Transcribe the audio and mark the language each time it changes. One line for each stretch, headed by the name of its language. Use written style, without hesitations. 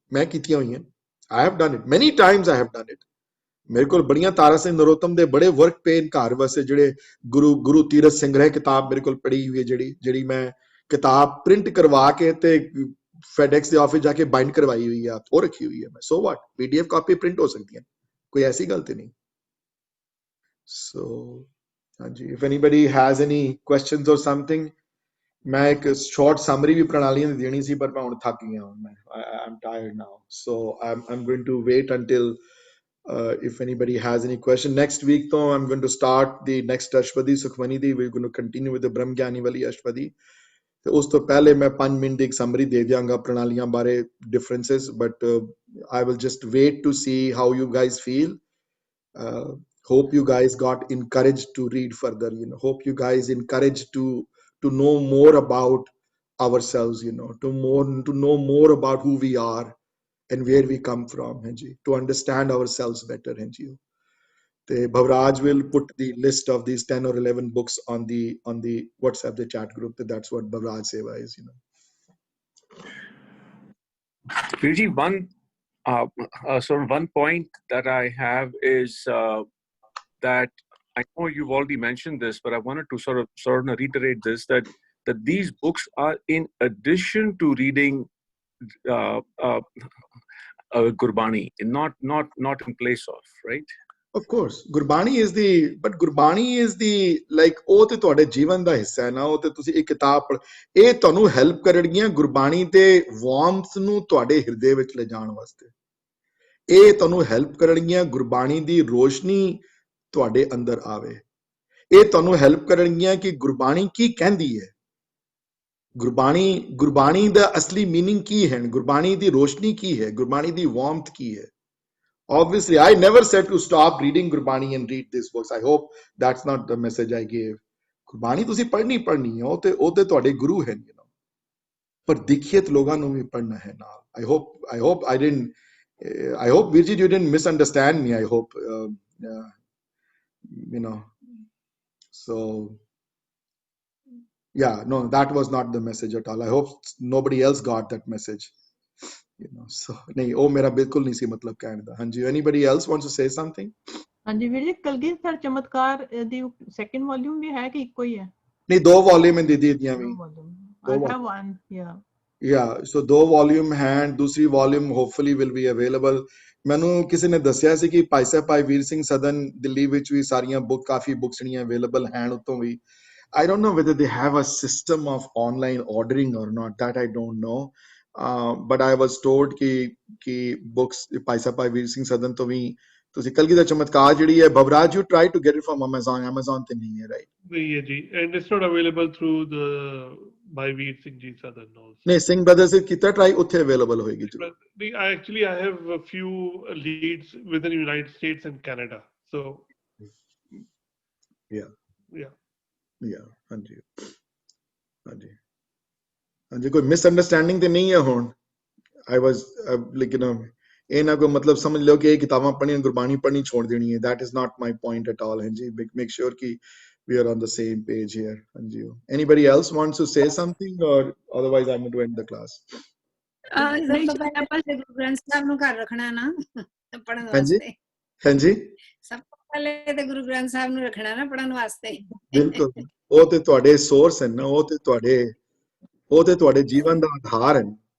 Punjabi: ਮੈਂ ਕੀਤੀਆਂ ਹੋਈਆਂ,
English: I have done it
Punjabi: ਮੈਨੀ Times, I have done it. ਮੇਰੇ ਕੋਲ ਬੜੀਆਂ ਤਾਰਾ ਸਿੰਘ ਨਰੋਤਮ ਦੇ ਬੜੇ ਵਰਕ ਪੇ ਘਰ ਵਾਸਤੇ, ਜਿਹੜੇ ਗੁਰੂ ਤੀਰਥ ਸੰਗ੍ਰਹਿ ਕਿਤਾਬ ਮੇਰੇ ਕੋਲ ਪੜ੍ਹੀ ਹੋਈ ਹੈ, ਜਿਹੜੀ ਮੈਂ ਕਿਤਾਬ ਪ੍ਰਿੰਟ ਕਰਵਾ ਕੇ ਤੇ FedEx ਦੇ ਆਫਿਸ ਜਾ ਕੇ ਬਾਈਂਡ ਕਰਵਾਈ ਹੋਈ ਆ, ਉਹ ਰੱਖੀ ਹੋਈ ਹੈ ਮੈਂ। ਸੋ ਵਾਟ, PDF ਕਾਪੀ ਪ੍ਰਿੰਟ ਹੋ ਸਕਦੀਆਂ, ਕੋਈ ਐਸੀ ਗੱਲ ਤੇ ਨਹੀਂ।
English: So ਹਾਂਜੀ, if anybody has any questions or something.
Punjabi: ਮੈਂ ਇੱਕ ਸ਼ਾਰਟ ਸਮਰੀ ਵੀ ਪ੍ਰਣਾਲੀਆਂ ਦੀ ਦੇਣੀ ਸੀ, ਪਰ ਮੈਂ ਹੁਣ ਥੱਕ ਗਿਆ ਹਾਂ,
English: I am tired now. So I'm going to wait until if anybody has any question. Next week though I'm going to start the next Ashpadi Sukhmani di. We're going to continue with the Brahm Gyani wali Ashpadi.
Punjabi: ਤੇ ਉਸ ਤੋਂ ਪਹਿਲੇ ਮੈਂ 5 minute ਦੀ ਇੱਕ summary ਦੇ ਦਿਆਂਗਾ ਪ੍ਰਣਾਲੀਆਂ ਬਾਰੇ, differences,
English: but I will just wait to see how you guys feel. Hope you guys got encouraged to read further, hope you guys encouraged to know more about ourselves, to know more about who we are and where we come from, to understand ourselves better. Bhavraj will put the list of these 10 or 11 books on the WhatsApp, the chat group. That's what Bhavraj Seva is, Virji, one point that I have is that I know you've already mentioned this, but I wanted to sort of reiterate this, that these books are in addition to reading Gurbani, not in place of, right? Of course, Gurbani is the like,
Punjabi: ਉਹ ਤੇ ਤੁਹਾਡੇ ਜੀਵਨ ਦਾ ਹਿੱਸਾ ਹੈ ਨਾ। ਉਹ ਤੇ ਤੁਸੀਂ ਇੱਕ ਕਿਤਾਬ ਪੜ੍ਹ, ਇਹ ਤੁਹਾਨੂੰ ਹੈਲਪ ਕਰਨਗੀਆਂ ਗੁਰਬਾਣੀ ਤੇ ਵਾਰਮਥ ਨੂੰ ਤੁਹਾਡੇ ਹਿਰਦੇ ਵਿੱਚ ਲਿਜਾਣ ਵਾਸਤੇ। ਇਹ ਤੁਹਾਨੂੰ ਹੈਲਪ ਕਰਨਗੀਆਂ ਗੁਰਬਾਣੀ ਦੀ ਰੋਸ਼ਨੀ ਤੁਹਾਡੇ ਅੰਦਰ ਆਵੇ। ਇਹ ਤੁਹਾਨੂੰ ਹੈਲਪ ਕਰਨਗੀਆਂ ਕਿ ਗੁਰਬਾਣੀ ਕੀ ਕਹਿੰਦੀ ਹੈ, ਗੁਰਬਾਣੀ ਦਾ ਅਸਲੀ ਮੀਨਿੰਗ ਕੀ ਹੈ, ਗੁਰਬਾਣੀ ਦੀ ਰੋਸ਼ਨੀ ਕੀ ਹੈ, ਗੁਰਬਾਣੀ ਦੀ ਵਾਰਮਥ ਕੀ ਹੈ।
English: Obviously, I never said to stop reading Gurbani and read these books. I hope that's not the message I gave.
Punjabi: Gurbani ਤੁਸੀਂ ਪੜ੍ਹਨੀ ਹੈ, ਉਹ ਤੇ ਤੁਹਾਡੇ ਗੁਰੂ ਹਨ, ਪਰ ਦਿਖੀਤ ਲੋਕਾਂ ਨੂੰ ਵੀ ਪੜ੍ਹਨਾ ਹੈ ਨਾਲ।
English: I hope I didn't I hope Virji you didn't misunderstand me. I hope you know. So yeah, no, that was not the message at all. I hope nobody else got that message. You know, so
Punjabi: नहीं वो मेरा बिल्कुल नहीं सी मतलब कहने दा. हाँ जी,
English: anybody else wants to say something?
Punjabi: हाँ जी ਵੀਰ ਜੀ ਕਲਗੀਧਰ ਚਮਤਕਾਰ ਦੀ ਸੈਕੰਡ ਵੋਲਿਊਮ ਵੀ ਹੈ ਕਿ ਇੱਕੋ ਹੀ ਹੈ? नहीं, 2 वॉल्यूम दीदी दियां भी.
English: I have one, yeah. Yeah, so
Hindi: 2 volume हैं. दूसरी volume
English: hopefully will be available.
Punjabi: ਮੈਨੂੰ ਕਿਸੇ ਨੇ ਦੱਸਿਆ ਸੀ ਕਿ ਭਾਈ ਸਾਹਿਬ ਭਾਈ ਵੀਰ ਸਿੰਘ ਸਦਨ ਦਿੱਲੀ ਵਿੱਚ ਵੀ ਸਾਰੀਆਂ ਬੁੱਕ ਕਾਫੀ ਬੁੱਕਸ ਜਿਹੜੀਆਂ ਅਵੇਲੇਬਲ ਹਨ ਉਤੋਂ ਵੀ.
English: I don't know whether they have a system of online ordering or not. That I don't know. But I was told
Punjabi: कि books ਭਾਈ ਸਾਹਿਬ ਭਾਈ ਵੀਰ ਸਿੰਘ ਸਦਨ ਤੋਂ ਵੀ ਤੁਸੀਂ ਕਲਗੀਧਰ ਚਮਤਕਾਰ ਜਿਹੜੀ ਹੈ ਬਬਰਾਜ
English: you try to get it from Amazon
Punjabi: ਤੇ ਨਹੀਂ ਹੈ, right?
Hindi: नहीं है जी,
English: and it's not available through the Bhai Singh Ji Southern also.
Punjabi: ਨਹੀਂ ਸਿੰਘ ਬ੍ਰਦਰਸ ਕੀਤਾ ਟਰਾਈ ਉੱਥੇ ਅਵੇਲੇਬਲ ਹੋਏਗੀ ਜੀ.
English: I have a few leads within the United States and Canada. So yeah.
Punjabi: ਹਾਂਜੀ ਹਾਂਜੀ ਕੋਈ ਮਿਸਅੰਡਰਸਟੈਂਡਿੰਗ ਤੇ ਨਹੀਂ ਹੈ ਹੁਣ.
English: I was
Punjabi: ਲੇਕਿਨ ਇਹ ਨਾ ਕੋਈ ਮਤਲਬ ਸਮਝ ਲਿਓ ਕਿ ਇਹ ਕਿਤਾਬਾਂ ਪੜ੍ਹਨੀਆਂ ਗੁਰਬਾਣੀ ਪੜ੍ਹਨੀ ਛੋੜ ਦੇਣੀ ਹੈ.
English: That is not my point at all.
Punjabi: ਹਾਂਜੀ,
English: make sure ਕਿ we are on the same page here. ਹਾਂਜੀ, anybody else wants to say something or otherwise I'm going to end the class.
Punjabi: Guru Granth Sahib ਨੂੰ ਘਰ ਰੱਖਣਾ ਨਾ ਪੜ੍ਹਨ ਵਾਸਤੇ. ਹਾਂਜੀ, ਸਭ ਤੋਂ ਪਹਿਲੇ ਤੇ ਗੁਰੂ ਗ੍ਰੰਥ ਸਾਹਿਬ ਨੂੰ ਰੱਖਣਾ ਨਾ ਪੜ੍ਹਨ ਵਾਸਤੇ. ਬਿਲਕੁਲ, ਉਹ ਤੇ ਤੁਹਾਡੇ ਸੋਰਸ ਹਨ ਨਾ, ਉਹ ਤੇ ਤੁਹਾਡੇ ਜੀਵਨ ਦਾ ਆਧਾਰ ਹਨ.